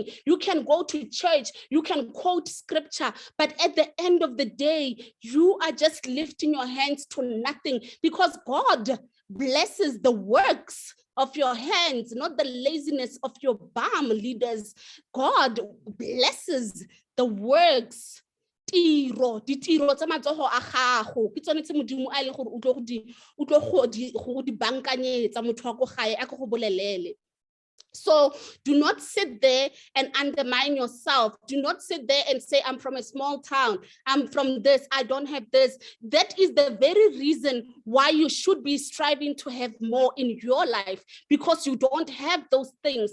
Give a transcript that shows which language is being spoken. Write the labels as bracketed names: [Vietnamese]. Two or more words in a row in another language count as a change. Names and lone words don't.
[English] You can go to church, you can quote scripture, but at the end of the day, you are just lifting your hands to nothing, because God blesses the works of your hands, not the laziness of your bum, leaders. God blesses the works. [Tswana] Ditiro tsa matsogo a gago ke tsone tse modimo a ile gore o tlo go di bankanyetsa motho wa go gae a go bolelele. [English] So do not sit there and undermine yourself. Do not sit there and say, I'm from a small town, I'm from this, I don't have this. That is the very reason why you should be striving to have more in your life, because you don't have those things.